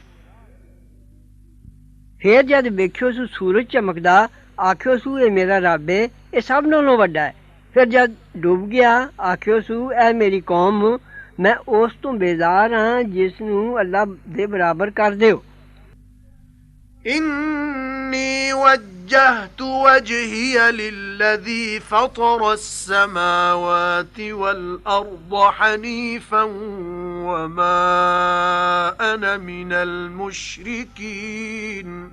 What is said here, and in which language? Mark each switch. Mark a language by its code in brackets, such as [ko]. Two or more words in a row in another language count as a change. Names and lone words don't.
[pa] ਫਿਰ ਜਦ ਵੇਖਿਓ ਸੂ ਸੂਰਜ ਚਮਕਦਾ, ਆਖਿਓ ਸੂ ਇਹ ਮੇਰਾ ਰੱਬ ਏ, ਇਹ ਸਭ ਨਾਲੋਂ ਵੱਡਾ ਹੈ। ਫਿਰ ਜਦ ਡੁੱਬ ਗਿਆ, ਆਖਿਓ ਸੂ ਇਹ ਮੇਰੀ ਕੌਮ, ਮੈਂ ਉਸ ਤੋਂ ਬੇਜ਼ਾਰ ਹਾਂ ਜਿਸ ਨੂੰ ਅੱਲਾ ਦੇ ਬਰਾਬਰ ਕਰ ਦਿਓ। [ar] إني وجهت وجهي للذي فطر السماوات والأرض حنيفا وما أنا من المشركين